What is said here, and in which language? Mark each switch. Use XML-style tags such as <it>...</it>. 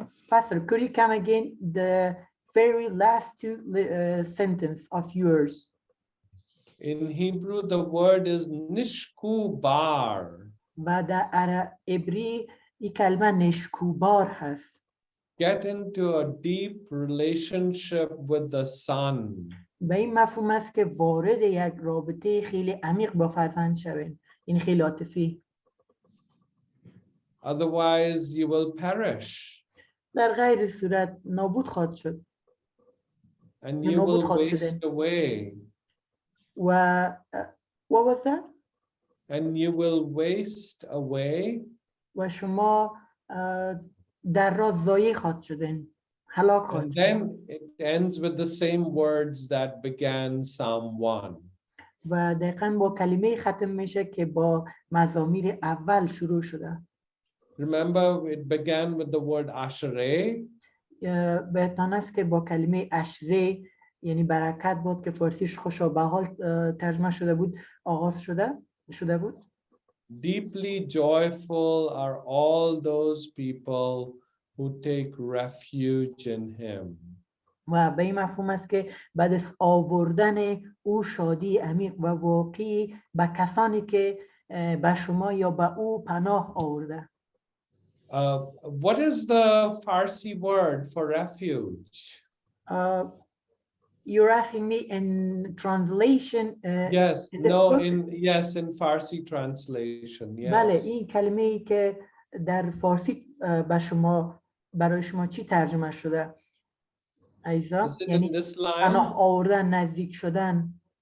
<en>Pastor, could you come again the very last two sentence of yours? In Hebrew, the word is nishkubar.</en> <fa>و در عبری این کلمه نشکوبار هست.</fa> <en>Get into a deep relationship with the sun.</en> <fa>به این مفهوم است که وارد یک رابطه خیلی عمیق با فرزند شوین. این خیلی عاطفی.</fa> <en>Otherwise you will perish.</en> <fa>در غیر صورت نابود خواهد شد.</fa> <en>And you will waste away. What was that? And you will waste away.</en> <fa>و شما در راه ضایع خواهد شدین. هلاک خواهد شدین.</fa> <en>And then it ends with the same words that began Psalm 1.</en> <fa>و دقیقاً با کلمه ختم میشه که با مزامیر اول شروع شده.</fa> <en>Remember it began with the word ashrei.</en> <fa>بهتان است که با کلمه اشره یعنی برکت بود که فارسیش خوشا به حال ترجمه شده بود آغاز شده بود.</fa> <en>Deeply joyful are all those people who take refuge in him.</en> <fa>و به این مفهوم است که بعد از آوردن او شادی عمیق و واقعی به کسانی که به شما یا به او پناه آورده.</fa> <en>What is the Farsi word for refuge? You're asking me in translation. Yes, in Farsi translation. Yes.</en> <fa>بله این کلمه‌ای که در فارسی برای شما چی ترجمه شده؟ ایزا یعنی پناه آوردن، نزدیک شدن.</fa>